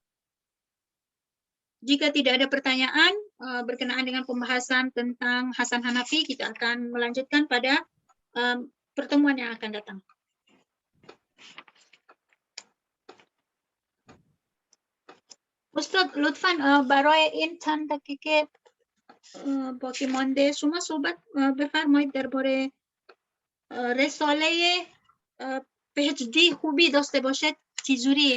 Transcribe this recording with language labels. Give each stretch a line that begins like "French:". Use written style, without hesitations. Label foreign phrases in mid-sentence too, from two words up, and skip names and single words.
Indonesian: Jika tidak ada pertanyaan berkenaan dengan pembahasan tentang Hasan Hanafi, kita akan melanjutkan pada pertemuan yang akan datang.
Persian: استاد لطفاً برای این چند دقیقه باقی مانده شما صحبت بفرمایید درباره رساله PhD خوبی داشته باشد چجوریه؟